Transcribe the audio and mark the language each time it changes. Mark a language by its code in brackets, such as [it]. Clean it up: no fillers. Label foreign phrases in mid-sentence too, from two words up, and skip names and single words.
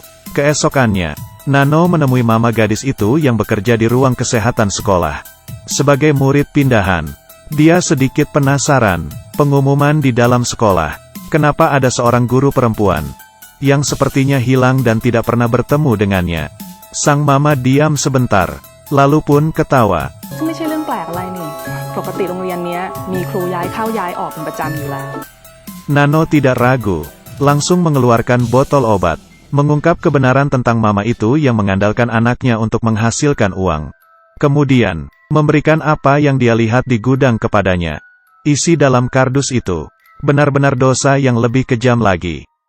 [id] Keesokannya, Nano menemui mama gadis itu yang bekerja di ruang kesehatan sekolah. Sebagai murid pindahan, dia sedikit penasaran. Pengumuman di dalam sekolah. Kenapa ada seorang guru perempuan yang sepertinya hilang dan tidak pernah bertemu dengannya? Sang mama diam sebentar. Lalu pun ketawa. [th] ซึ่งไม่ใช่เรื่องแปลกอะไรนี่ปกติโรงเรียนเนี้ยมีครูย้ายเข้าย้ายออกเป็นประจำอยู่แล้ว [id] Nano tidak ragu, langsung mengeluarkan botol obat, mengungkap kebenaran tentang mama itu yang mengandalkan anaknya untuk menghasilkan uang. Kemudian, memberikan apa yang dia lihat di gudang kepadanya. Isi dalam kardus itu, benar-benar dosa yang lebih kejam lagi.